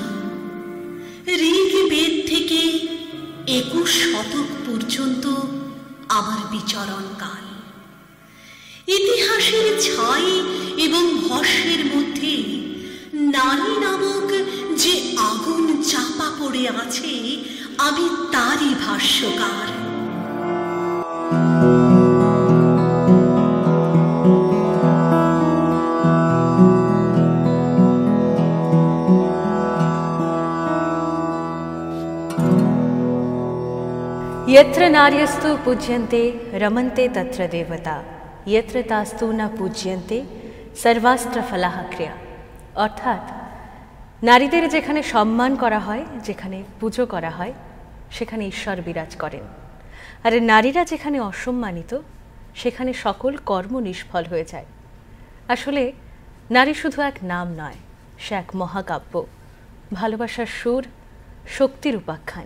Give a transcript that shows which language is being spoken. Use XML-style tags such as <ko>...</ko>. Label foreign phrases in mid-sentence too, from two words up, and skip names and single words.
<bn>ঋগ্বেদ থেকে 21 শতক পর্যন্ত আমার বিচরণ কাল। ইতিহাসের ছাই এবং ভস্মের মধ্যে নারী নামক যে আগুন চাপা পড়ে আছে, আমি তারই ভাষ্যকার।</bn> <sa>यत्र नार्यस्तु पूज्यन्ते रमन्ते तत्र देवता, यत्र तास्तु न पूज्यन्ते सर्वास्त्र फलाः क्रिया।</sa> <bn>অর্থাৎ নারীদের যেখানে সম্মান করা হয়, যেখানে পুজো করা হয়, সেখানে ঈশ্বর বিরাজ করেন। আর নারীরা যেখানে অসম্মানিত, সেখানে সকল কর্ম নিষ্ফল হয়ে যায়। আসলে নারী শুধু এক নাম নয়, সে এক মহাকাব্য, ভালোবাসার সুর, শক্তির উপাখ্যান।</bn>